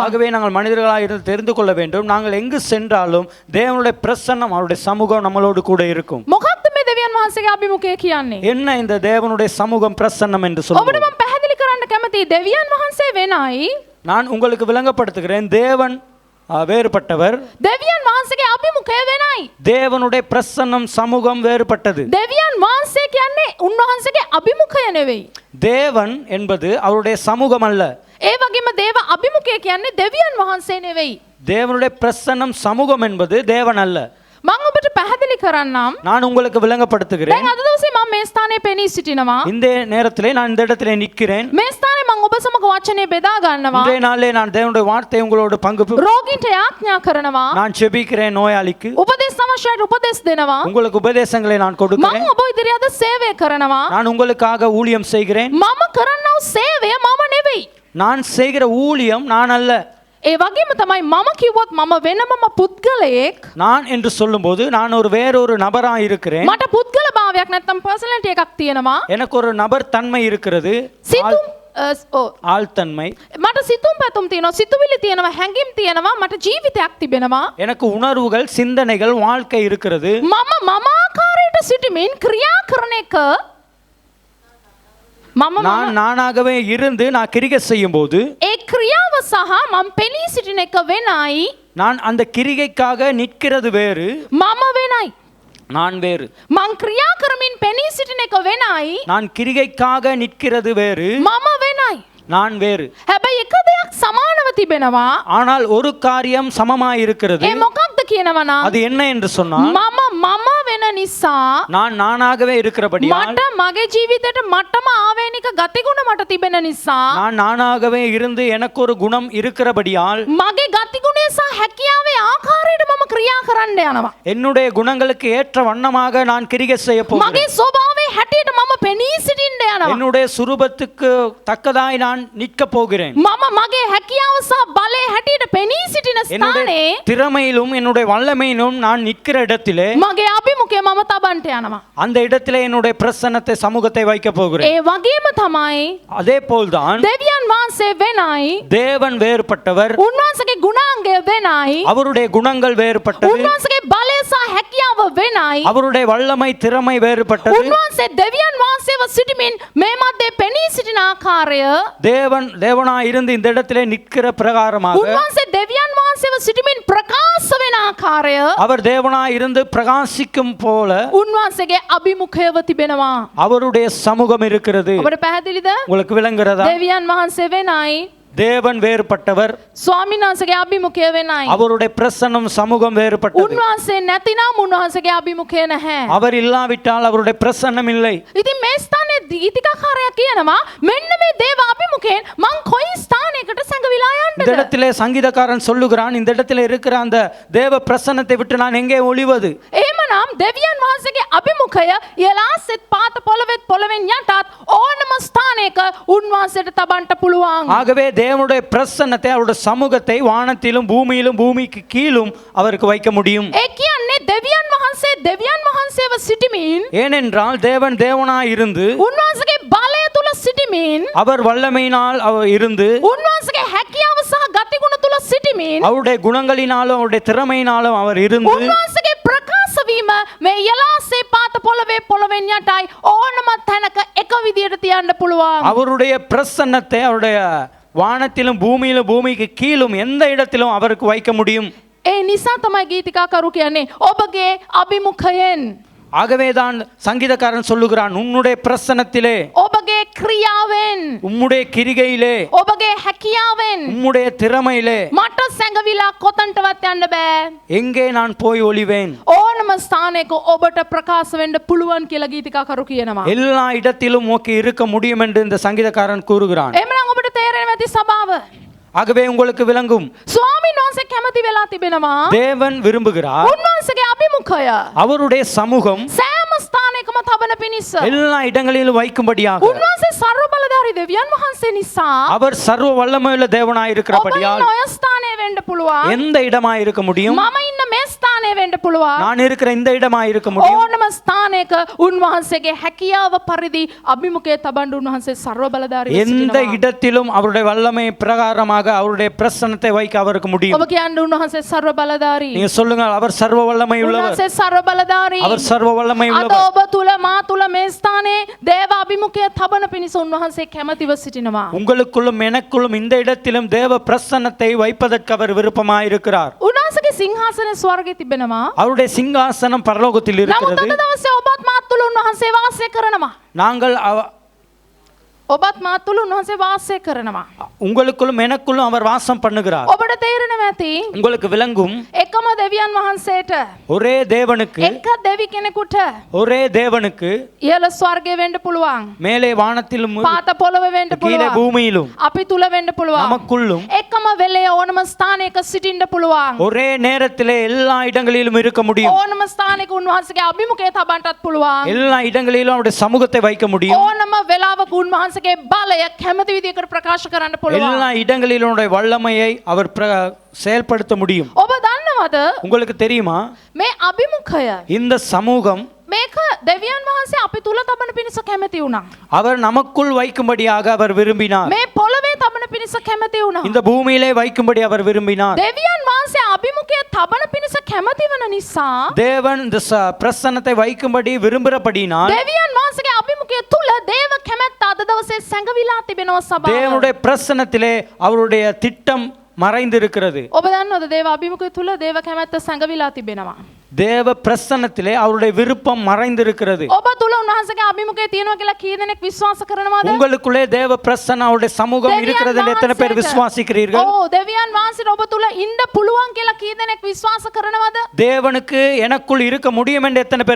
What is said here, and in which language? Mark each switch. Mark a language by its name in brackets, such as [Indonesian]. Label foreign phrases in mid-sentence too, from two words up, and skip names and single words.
[Tamil] ஆகவே நாங்கள் மனிதர்களாக இருந்து தெரிந்து கொள்ள வேண்டும், நாங்கள் எங்கு சென்றாலும் தேவனுடைய பிரசன்னம், அவருடைய சமூகம் நம்மளோடு கூட இருக்கும். [Sinhala] මොකක්ද මේ දෙවියන් වහන්සේගේ අභිමුඛය කියන්නේ? [Tamil] என்ன இந்த தேவனுடைய சமூகம் பிரசன்னம் என்று [Sinhala] ඔබට [Tamil] சொல்லுவோம். [Sinhala] මම පැහැදිලි කරන්න කැමතියි දෙවියන් වහන්සේ වෙනයි [Tamil] நான் உங்களுக்கு விளங்கப்படுத்துகிறேன், தேவன் வேறுபட்டவர், [Sinhala] දෙවියන් වහන්සේගේ අභිමුඛය වෙනයි. [Tamil] தேவனுடைய பிரசன்னம் சமூகம் வேறுபட்டது. [Sinhala] දෙවියන් වහන්සේ කියන්නේ උන්වහන්සේගේ අභිමුඛය නෙවෙයි. [Tamil] தேவன் என்பது அவருடைய சமூகம் அல்ல. [Sinhala] ඒ වගේම දේව අභිමුඛය කියන්නේ දෙවියන් වහන්සේ නෙවෙයි. [Tamil] தேவனுடைய பிரசன்னம் சமூகம் என்பது தேவன் அல்ல. [Sinhala] මම ඔබට පැහැදිලி කරන්නම්. [Tamil] நான் உங்களுக்கு விளங்கப்படுத்துகிறேன். [Sinhala] දැන් අද දවසේ මම මේ ස්ථානයේ පෙනී සිටිනවා. [Tamil] இந்த நேரத்திலே நான் இந்த இடத்திலே நிற்கிறேன். [Sinhala] මේ ස්ථානයේ මම ඔබ සමග වචනේ බෙදා ගන්නවා. [Tamil] இன்றைய நாளிலே நான் தேவனுடைய வார்த்தை உங்களோடு பங்கு [Sinhala] රෝගීන්ට යාඥා කරනවා. [Tamil] நான் ஜெபிக்கிறேன், நோயாளிக்கு [Sinhala] උපදෙස් අවශ්‍යයට උපදෙස් දෙනවා. [Tamil] உங்களுக்கு உபதேசங்களை நான் [Sinhala] මම [Tamil] கொடுக்கிறேன். [Sinhala] ඔබ ඉදිරියේ අද සේවය කරනවා. [Tamil] நான் உங்களுக்காக ஊழியம் செய்கிறேன். [Sinhala] මම කරන්නව සේවය මම නෙවෙයි. [Tamil] நான் செய்கிற ஊழியம் நான் அல்ல. [Sinhala] ඒ වගේම තමයි මම කිව්වොත් මම වෙනමම පුද්ගලයෙක්. [Tamil] நான் என்று சொல்லும்போது நான் ஒரு வேறொரு நபராக இருக்கிறேன். [Sinhala] මට පුද්ගල භාවයක් නැත්තම් පර්සනැලිටි එකක් තියෙනවා. [Tamil] எனக்கு ஒரு நபர் தன்மை இருக்கிறது, ஆழ்தன்மை. [Sinhala] මට සිතුම් පැතුම් තියෙනවා, සිතුවිලි තියෙනවා, හැඟීම් තියෙනවා, මට ජීවිතයක් තිබෙනවා. [Tamil] எனக்கு உணர்வுகள், சிந்தனைகள், வாழ்க்கை இருக்கிறது. [Sinhala] මම ආකාරයට සිටමින් ක්‍රියා කරන එක [Tamil] நான் நானாகவே இருந்து நான் கிரிகை செய்யும் போது [Sinhala] ඒ ක්‍රියාව සහ මම පෙනී සිටින එක වෙනයි. [Tamil] நான் அந்த கிரிகைக்காக நிற்கிறது வேறு, [Sinhala] මම වෙනයි. [Tamil] நான் வேறு. [Sinhala] මං ක්‍රියා කරමින් පෙනී සිටින එක වෙනයි. [Tamil] நான் கிரிகைக்காக நிற்கிறது வேறு, [Sinhala] මම වෙනයි. [Tamil] நான் வேறு. [Sinhala] හැබැයි එක දෙයක් සමානව තිබෙනවා. [Tamil] ஆனால் ஒரு காரியம் சமமாய் இருக்கிறது. [Sinhala] ඒ මොකක්ද කියනවනම් [Tamil] அது என்ன என்று சொன்னால் [Sinhala] මම වෙන නිසා [Tamil] நான் நானாகவே இருக்கிறபடியால், [Sinhala] මට මගේ ජීවිතේට මටම ආවේනික ගතිගුණ මට තිබෙන නිසා [Tamil] நான் நானாகவே இருந்து எனக்கு ஒரு குணம் இருக்கிறபடியால் [Sinhala] මගේ ගතිගුණය සහ හැකියාවේ ආකාරයට මම ක්‍රියා කරන්න යනවා. [Tamil] என்னுடைய குணங்களுக்கு ஏற்ற வண்ணமாக நான் கிரிகை செய்ய [Sinhala] මගේ [Tamil] போகிறேன். [Sinhala] ස්වභාවයේ හැටියට මම පෙනී සිටින්න යනවා. [Tamil] என்னுடைய சுரூபத்துக்கு தக்கதாய் நான் நிற்க போகிறேன். [Sinhala] මම මගේ හැකියාව සහ බලය හැටියට පෙනී සිටින [Tamil] என்னுடைய [Sinhala] ස්ථානයේ [Tamil] திறமையிலும் என்னுடைய வல்லமையிலும் நான் நிற்கிற இடத்திலே [Sinhala] මගේ අභිමුඛය මම තබන්ට යනවා. [Tamil] அந்த இடத்திலே என்னுடைய பிரசன்னத்தை, சமூகத்தை வைக்க போகிறேன். [Sinhala] ඒ වගේම තමයි [Tamil] அதே போல்தான் [Sinhala] දෙවියන් වහන්සේ වෙනයි. [Tamil] தேவன் வேறுபட்டவர், [Sinhala] උන්වහන්සේගේ ගුණාංගය වෙනයි. [Tamil] அவருடைய குணங்கள் வேறுபட்டது, [Sinhala] උන්වහන්සේගේ බලය සහ හැකියාව ක්‍රියාව වෙනයි. [Tamil] அவருடைய வல்லமை திறமை வேறுபட்டது. [Sinhala] උන්වහන්සේ දෙවියන් වහන්සේව සිටමින් මේ මැද්දේ පෙනී සිටින ආකාරය, [Tamil] தேவனாய் இருந்து இந்த இடத்திலே நிற்கிற பிரகாரமாக, [Sinhala] උන්වහන්සේ දෙවියන් වහන්සේව සිටමින් ප්‍රකාශ වෙන ආකාරය, [Tamil] அவர் தேவனாய் இருந்து பிரகாசிக்கும் போல [Sinhala] උන්වහන්සේගේ අභිමුඛයව තිබෙනවා. [Tamil] அவருடைய சமூகம் இருக்கிறது. [Sinhala] ඔබට පැහැදිලිද? [Tamil] உங்களுக்கு விளங்குறதா? [Sinhala] දෙවියන් වහන්සේ වෙනයි, [Tamil] தேவன் வேறுபட்டவர், [Sinhala] ස්වාමීන් වහන්සේගේ අභිමුඛය වෙනයි. [Tamil] அவருடைய பிரசன்னம் சமூகம் வேறுபட்டது. [Sinhala] උන්වහන්සේ නැතිනම් උන්වහන්සේගේ අභිමුඛය නැහැ. [Tamil] அவர் இல்லாவிட்டால் அவருடைய பிரசன்னம் இல்லை. [Sinhala] ඉතින් මේ ස්ථානයේ ගීතිකාකාරයා කියනවා මෙන්න මේ දේව අභිමුඛයෙන් මං කොයි ස්ථානයකට සැඟවිලා [Tamil] இந்த [Sinhala] යන්නද? [Tamil] இடத்திலே சங்கீதக்காரன் சொல்லுகிறான், இந்த இடத்திலே இருக்கிற அந்த தேவ பிரசன்னத்தை விட்டு நான் எங்கே ஒளிவது? [Sinhala] එහෙමනම් දෙවියන් වහන්සේගේ අභිමුඛය යලාසෙත් පාත පොළවෙන් යටත් ඕනම ස්ථානයක උන්වහන්සේට තබන්න පුළුවන්. [Tamil] ஆகவே தேவனுடைய பிரசன்னத்தை, அவருடைய சமூகத்தை வானத்திலும் பூமியிலும் பூமிக்கு கீழும் அவருக்கு வைக்க முடியும். [Sinhala] ඒ කියන්නේ දෙවියන් වහන්සේව සිටමින්, [Tamil] ஏனென்றால் தேவன் தேவனாய் இருந்து, [Sinhala] උන්වහන්සේගේ බලය තුල සිටමින්, [Tamil] அவர் வல்லமையினால் அவர் இருந்து, [Sinhala] උන්වහන්සේගේ හැකියාව සහ ගතිගුණ තුල සිටමින්, [Tamil] அவருடைய குணங்களினாலும் அவருடைய திறமையினாலும் அவர் இருந்து, [Sinhala] උන්වහන්සේගේ ප්‍රකාශ වීම මේ යලාසේ පාත පොළවෙන් යටයි ඕනම තැනක එක විදියට තියන්න පුළුවන්. [Tamil] அவருடைய பிரசன்னத்தை அவருடைய வானத்திலும் பூமியிலும் பூமிக்கு கீழும் எந்த இடத்திலும் அவருக்கு வைக்க முடியும். [Sinhala] ඒ නිසා තමයි ගීතිකාකරු කියන්නේ ඔබගේ අභිමුඛයෙන්, [Tamil] ஆகவேதான் சங்கீதக்காரன் சொல்லுகிறான், உன்னுடைய பிரசன்னத்திலே, [Sinhala] ඔබගේ ක්‍රියාවෙන්, [Tamil] உம்முடைய கிரிகையிலே, [Sinhala] ඔබගේ හැකියාවෙන් [Tamil] உம்முடைய திறமையிலே [Sinhala] මට සැඟවිලා කොතන්ටවත් යන්න බෑ. [Tamil] எங்கே நான் போய் ஒளிவேன்? [Sinhala] ඕනම ස්ථානයක ඔබට ප්‍රකාශ වෙන්න පුළුවන් කියලා ගීතිකාකරු කියනවා. [Tamil] எல்லா இடத்திலும் ஓகே இருக்க முடியும் என்று இந்த சங்கீதக்காரன் கூறுகிறான். [Sinhala] එහෙමනම් ඔබට තේරෙනවා ඇති සභාව. [Tamil] ஆகவே உங்களுக்கு விளங்கும், [Sinhala] ස්වාමීන් වහන්සේ කැමති වෙලා තිබෙනවා [Tamil] தேவன் விரும்புகிறார் [Sinhala] උන්වහන්සේගේ අභිමුඛය [Tamil] அவருடைய சமூகம் [Sinhala] සෑම ස්ථානයකම තබන පිණිස. [Tamil] எல்லா இடங்களிலும் வைக்கும்படியாக. [Sinhala] උන්වහන්සේ ਸਰව බලධාරී දෙවියන් වහන්සේ නිසා [Tamil] அவர் சர்வ வல்லமையுள்ள தேவனாய் [Sinhala] ඔබ [Tamil] இருக்கிறபடியால் [Sinhala] ඉන්න ඔය ස්ථානයේ වෙන්න පුළුවන්. [Tamil] எந்த இடமாய் இருக்க முடியும்? [Sinhala] මම ඉන්න මේ ස්ථානයේ වෙන්න පුළුවන්. [Tamil] நான் இருக்கிற இந்த இடமாய் இருக்க முடியும். [Sinhala] ඕනම ස්ථානයක උන්වහන්සේගේ හැකියාව පරිදි අභිමුඛය තබන්න උන්වහන්සේ ਸਰව බලධාරී [Tamil] எந்த [Sinhala] වෙනවා. [Tamil] இடத்திலும் அவருடைய வல்லமை பிரகாரமாக அவருடைய பிரசன்னத்தை வைக்க அவருக்கு முடியும். [Sinhala] ඔබ කියන්නේ උන්වහන්සේ ਸਰව බලධාරී. [Tamil] நீங்க சொல்லுங்க, அவர் சர்வ வல்லமை உள்ளவர், [Sinhala] උන්වහන්සේ ਸਰව බලධාරී. [Tamil] அவர் சர்வ வல்லமை [Sinhala] අද [Tamil] உள்ளவர். [Sinhala] ඔබ තුල මා තුල මේ ස්ථානයේ දේව අභිමුඛය තබන පිණිස උන්වහන්සේ කැමැතිව සිටිනවා. [Tamil] உங்களுக்குள்ளும் எனக்குள்ளும் இந்த இடத்திலும் தேவ பிரசன்னத்தை வைப்பதற்கு அவர் விருப்பமாயிருக்கிறார். [Sinhala] උන්වහන්සේගේ සිංහාසනය ස්වර්ගයේ තිබෙනවා. [Tamil] அவருடைய சிங்காசனம் பரலோகத்தில் [Sinhala] නමුත් [Tamil] இருக்கிறது. [Sinhala] අද දවසේ ඔබත් මාත් තුල උන්වහන්සේ වාසය කරනවා. [Tamil] நாங்கள் [Sinhala] ඔබත් මාත් තුල උන්වහන්සේ වාසය කරනවා. [Tamil] உங்களுக்குள்ளும் எனக்குள்ளும் அவர் வாசம் பண்ணுகிறார். [Sinhala] ඔබට තේරෙනවා ඇති [Tamil] உங்களுக்கு விளங்கும், [Sinhala] එකම දෙවියන් වහන්සේට, [Tamil] ஒரே தேவனுக்கு, [Sinhala] එක දෙවි කෙනෙකුට [Tamil] ஒரே தேவனுக்கு [Sinhala] ඉහළ ස්වර්ගයේ වෙන්න පුළුවන්. [Tamil] மேலே வானத்திலும் [Sinhala] පාත පොළවේ වෙන්න [Tamil] கீழே [Sinhala] පුළුවන්. [Tamil] பூமியிலும் [Sinhala] අපි තුල වෙන්න පුළුවන්. [Tamil] நமக்குள்ளும் [Sinhala] එකම වෙලේ ඕනම ස්ථානයක සිටින්න පුළුවන්. [Tamil] ஒரே நேரத்திலே எல்லா இடங்களிலும் இருக்க முடியும். [Sinhala] ඕනම ස්ථානයක උන්වහන්සේගේ අභිමුඛය තබන්නත් පුළුවන්. [Tamil] எல்லா இடங்களிலும் அவருடைய சமூகத்தை வைக்க முடியும். [Sinhala] ඕනම වෙලාවක උන්වහන්සේගේ බලය කැමති විදිහකට ප්‍රකාශ කරන්න පුළුවන්. [Tamil] எல்லா இடங்களிலும் அவருடைய வல்லமையை அவர் செயல்படுத்த முடியும். [Sinhala] ඔබ දන්නවද [Tamil] உங்களுக்கு தெரியுமா, [Sinhala] මේ අභිමුඛය [Tamil] இந்த சமூகம் [Sinhala] මේක දෙවියන් වහන්සේ අපි තුල තබන පිණිස කැමති වුණා. [Tamil] அவர் நமக்குள் வைக்கும்படியாக அவர் விரும்பினார். [Sinhala] මේ පොළවේ තබන පිණිස කැමති වුණා. [Tamil] இந்த பூமியிலே வைக்கும்படி அவர் விரும்பினார். [Sinhala] දෙවියන් වහන්සේ අභිමුඛය තබන පිණිස කැමති වන නිසා [Tamil] தேவன் இந்த பிரசன்னத்தை வைக்கும்படி விரும்புகிறபடினால் [Sinhala] දෙවියන් වහන්සේගේ අභිමුඛය තුල දේව කැමැත්ත අද දවසේ සැඟවිලා තිබෙනවා සභාව. [Tamil] தேவனுடைய பிரசன்னத்திலே அவருடைய திட்டம் மறைந்திருக்கிறது. [Sinhala] ඔබ දන්නවද දේව අභිමුඛය තුල දේව කැමැත්ත සැඟවිලා තිබෙනවා. [Tamil] தேவ பிரசன்னத்திலே அவருடைய விருப்பம் மறைந்திருக்கிறது. [Sinhala] ඔබ තුල උන්වහන්සේගේ අභිමුඛය තියෙනවා කියලා කී දෙනෙක් විශ්වාස කරනවද? [Tamil] உங்களுக்குள்ளே தேவ பிரசன்ன அவருடைய சமூகம் இருக்கிறது என்று எத்தனை பேர் விசுவாசிக்கிறீர்கள்? [Sinhala] දෙවියන් වහන්සේට ඔබ තුල ඉන්න පුළුවන් කියලා කී දෙනෙක් විශ්වාස කරනවද? [Tamil] தேவனுக்கு எனக்குள் இருக்க முடியும் என்று எத்தனை பேர்